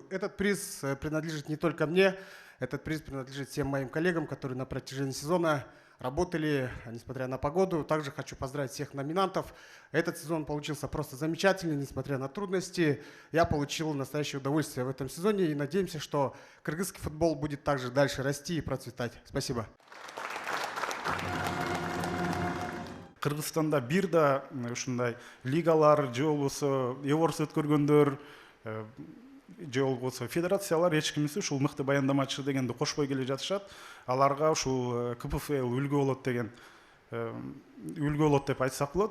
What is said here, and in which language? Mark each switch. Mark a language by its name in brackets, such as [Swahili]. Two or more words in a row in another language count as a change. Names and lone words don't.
[Russian] Этот приз принадлежит не только мне, этот приз принадлежит всем моим коллегам, которые на протяжении сезона работали, несмотря на погоду. Также хочу поздравить всех номинантов. Этот сезон получился просто замечательный, несмотря на трудности. Я получил настоящее удовольствие в этом сезоне и надеемся, что кыргызский футбол будет также дальше расти и процветать. Спасибо. [Kyrgyz] Кыргызстанда бир да ушундай лигалар же болбосо эворс өткөргөндөр же болбосо федерациялар эч кимиси ушул мыкты баяндамачы дегенди кошпой келе жатышат. Аларга ушул КПФЛ үлгү болот деген үлгү болот деп айтсак болот.